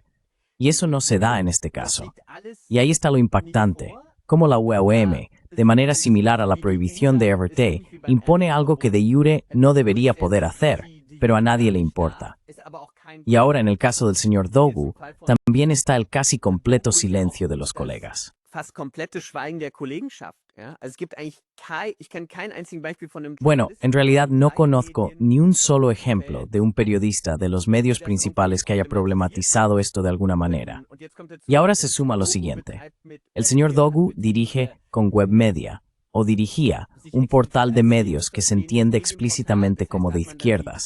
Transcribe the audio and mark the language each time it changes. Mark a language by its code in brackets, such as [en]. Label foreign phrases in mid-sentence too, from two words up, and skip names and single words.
[es] Y eso no se da en este caso. Y ahí está lo impactante, cómo la UEM, de manera similar a la prohibición de RT, impone algo que de jure no debería poder hacer, pero a nadie le importa. Y ahora en el caso del señor Dogu, también está el casi completo silencio de los colegas. [de] fast komplette Schweigen der Kollegenschaft. Ja? Also es gibt eigentlich ich kenne kein einziges Beispiel von einem [es] Bueno, en realidad no conozco ni un solo ejemplo de un periodista de los medios principales que haya problematizado esto de alguna manera. Y ahora se suma lo siguiente. El señor Dogu dirige con Webmedia, o dirigía, un portal de medios que se entiende explícitamente como de izquierdas.